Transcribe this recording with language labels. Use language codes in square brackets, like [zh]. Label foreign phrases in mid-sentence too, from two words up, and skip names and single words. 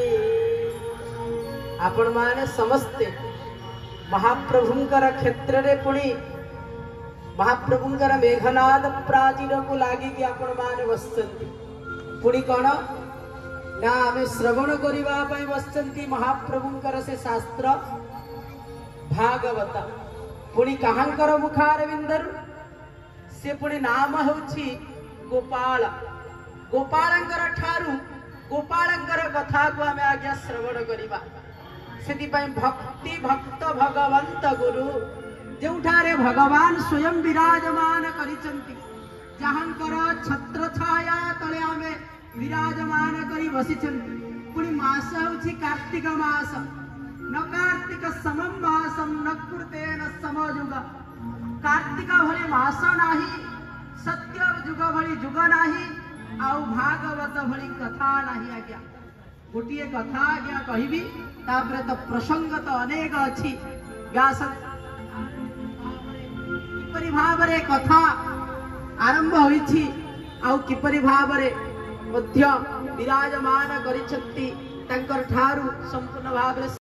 [or] ଆପଣ ମାନେ ସମସ୍ତେ ମହାପ୍ରଭୁଙ୍କର କ୍ଷେତ୍ର ରେ ପୁଣି ମହାପ୍ରଭୁଙ୍କର ମେଘନାଦ ପାଚେରି କୁ ଲାଗିକି ଆପଣ ମାନେ ବସିଛନ୍ତି ପୁଣି କଣ ନା ଆମେ ଶ୍ରବଣ କରିବା ପାଇଁ ବସିଛନ୍ତି ମହାପ୍ରଭୁଙ୍କର ସେ ଶାସ୍ତ୍ର ଭାଗବତ ପୁଣି କାହାଙ୍କର ମୁଖାରବିନ୍ଦର ସେ ପୁଣି ନାମ ହେଉଛି ଗୋପାଳ। ଗୋପାଳଙ୍କର ଠାରୁ ଗୋପାଳଙ୍କର କଥା କୁ ଆମେ ଆଜ୍ଞା ଶ୍ରବଣ କରିବା ସେଥି ପାଇଁ ଭକ୍ତି ଭକ୍ତ ଭଗବନ୍ତ ଗୁରୁ ଯେଉଁଠାରେ ଭଗବାନ ସ୍ୱୟଂ ବିରାଜମାନ କରିଛନ୍ତି ଯାହାଙ୍କର ଛତ୍ର ଛାୟା ତଳେ ଆମେ ବିରାଜମାନ କରି ବସିଛନ୍ତି ପୁଣି ମାସ ହେଉଛି କାର୍ତ୍ତିକ ମାସ [sa] न कार्तिक समम मासम न कृतेन समयुग। [or] କାର୍ତ୍ତିକ ଭଳି ମାସ ନାହିଁ ସତ୍ୟ ଯୁଗ ଭଳି ଯୁଗ ନାହିଁ ଆଉ ଭାଗବତ ଭଳି କଥା ନାହିଁ। ଆଜ୍ଞା ଗୋଟିଏ କଥା ଆଜ୍ଞା କହିବି ତାପରେ ତ ପ୍ରସଙ୍ଗ ତ ଅନେକ ଅଛି ବ୍ୟାସ କିପରି ଭାବରେ କଥା ଆରମ୍ଭ ହୋଇଛି ଆଉ କିପରି ଭାବରେ ମଧ୍ୟ ବିରାଜମାନ କରିଛନ୍ତି ତାଙ୍କର ଠାରୁ ସମ୍ପୂର୍ଣ୍ଣ ଭାବରେ